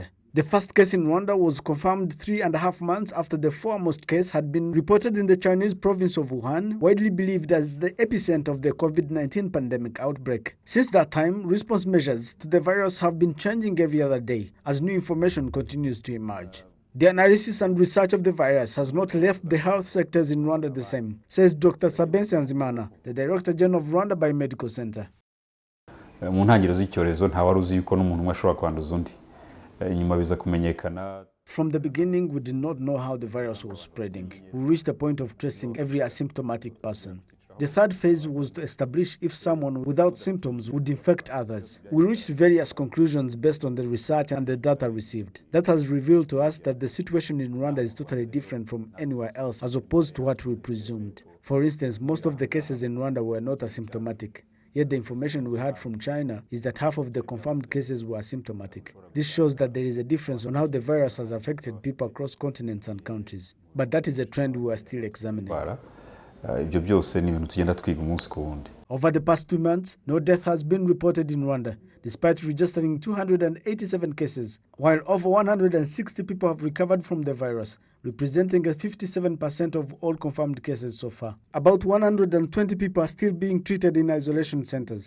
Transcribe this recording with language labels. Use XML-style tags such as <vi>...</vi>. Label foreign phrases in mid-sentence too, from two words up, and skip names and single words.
<en>The first case in Rwanda was confirmed 3.5 months after the foremost case had been reported in the Chinese province of Wuhan, widely believed as the epicenter of the COVID-19 pandemic outbreak. Since that time, response measures to the virus have been changing every other day as new information continues to emerge. The analysis and research of the virus has not left the health sectors in Rwanda the same, says Dr. Nsanzimana, the Director General of Rwanda Biomedical Center.</en> <rw>Mu ntangiriro z'icyorezo nta wari uzi yuko n'umuntu umwe ashobora kwanduza undi. Nyuma biza kumenyekana.</rw> <en>From the beginning, we did not know how the virus was spreading. We reached a point of tracing every asymptomatic person. The third phase was to establish if someone without symptoms would infect others. We reached various conclusions based on the research and the data received. That has revealed to us that the situation in Rwanda is totally different from anywhere else as opposed to what we presumed. For instance, most of the cases in Rwanda were not asymptomatic. Yet the information we had from China is that half of the confirmed cases were asymptomatic. This shows that there is a difference on how the virus has affected people across continents and countries. But that is a trend we are still examining.</en> <rw>Ibyo byose ni ibintu tugenda twiga umunsi ku wundi.</rw> <en>Over the past 2 months, no death has been reported in Rwanda, despite registering 287 cases, while over 160 people have recovered from the virus, representing 57% of all confirmed cases so far. About 120 people are still being treated in isolation centers.</en>